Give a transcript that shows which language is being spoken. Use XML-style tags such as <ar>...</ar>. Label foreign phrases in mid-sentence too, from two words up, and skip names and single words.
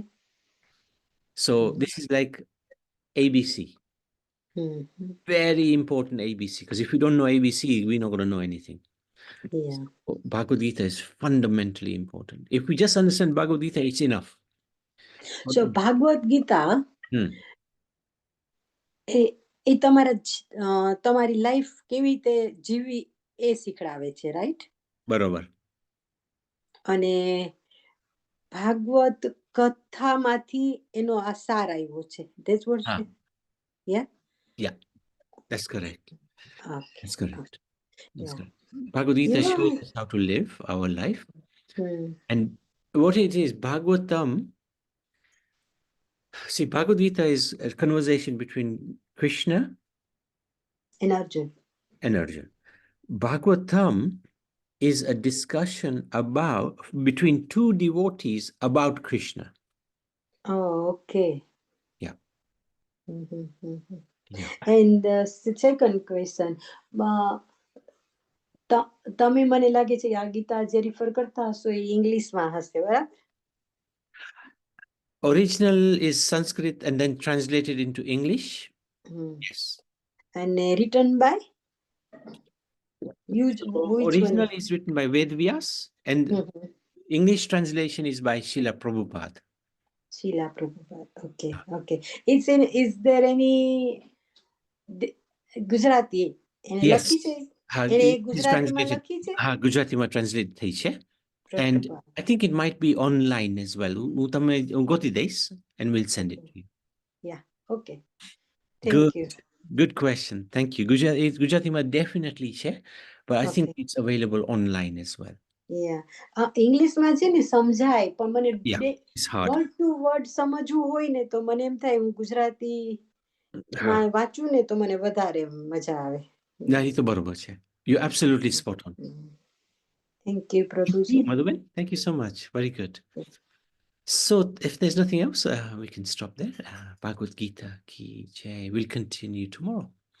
<en>So this is like ABC. Mm-hmm. Very important ABC, because if we don't know ABC, we're not going to know anything. Yeah. So Bhagavad Gita is fundamentally important. If we just understand Bhagavad Gita, it's enough.</en> <gu>So Bhagavad Gita એ તમારી લાઈફ કેવી રીતે જીવી એ શીખડાવે છે, રાઈટ? બરોબર. અને ભાગવત કથામાંથી એનો આ સાર આવ્યો છે.</gu> <en>That's what you say? Yeah? Yeah, that's correct. Okay. That's correct. That's Yeah. correct. Bhagavad Gita You know, shows us how to live our life. hmm. And what it is, Bhagavatam, see, Bhagavad Gita is a conversation between Krishna And Arjun. and Arjun. Bhagavatam is a discussion between two devotees about Krishna. Oh, okay. Yeah. Yeah. And the second question,</en> <gu>તમે મને લાગે છે આ ગીતા જે રિફર કરતા હશો એ ઇંગ્લિશમાં હશે, બરાબર?</gu> <en>Original is Sanskrit and then translated into English. Yes. And written by? Original is written by Vedvyas and English translation is by Srila Prabhupada. Srila Prabhupada. Okay, okay. Is there any Gujarati? Yes.</en> <gu>ગુજરાતીમાં લખી છે? ગુજરાતીમાં translate થઈ છે.</gu> <en>And I think it might be online as well.</en> <gu>હું ગોતી દઈશ</gu> <en>and we'll send it to you. Yeah, okay. Thank you. Good question. Thank you. ગુજરાતીમાં definitely છે, but I think Okay. it's available online as well. Yeah.</en> <gu>ઇંગ્લિશમાં છે ને સમજાય, પણ મને</gu> <en>Yeah, it's hard.</en> <gu>વર્ડ ટુ વર્ડ સમજવું હોય ને તો મને એમ થાય હું ગુજરાતીમાં હા. વાંચું ને તો મને વધારે મજા આવે. ના, એ તો બરોબર છે.</gu> <en>You're absolutely spot on. Thank you, Prabhuji. Madhuben, thank you so much. Very good. So if there's nothing else, we can stop there.</en> <hi>Bhagavad Gita की जय.</hi> <en>We'll continue tomorrow.</en>